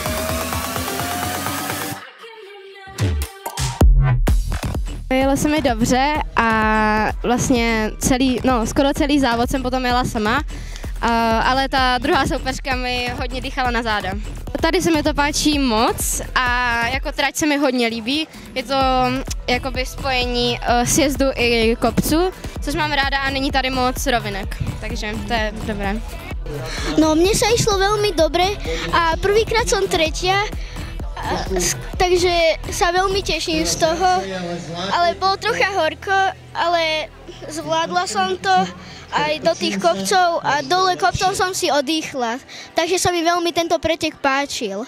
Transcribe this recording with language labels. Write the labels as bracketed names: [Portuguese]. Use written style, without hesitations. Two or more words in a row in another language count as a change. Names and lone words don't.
[Czech] Jelo se mi dobře a vlastně skoro celý závod jsem potom jela sama, ale ta druhá soupeřka mi hodně dýchala na záda. Tady se mi to páčí moc a jako trať se mi hodně líbí. Je to jakoby spojení sjezdu i kopců, což mám ráda a není tady moc rovinek, takže to je dobré. [Slovak] No, mne sa išlo veľmi dobre a prvýkrát som tretia, takže sa veľmi teším z toho, ale bolo trocha horko, ale zvládla som to aj do tých kopcov a dole kopcov som si odýchla, takže sa mi veľmi tento pretek páčil.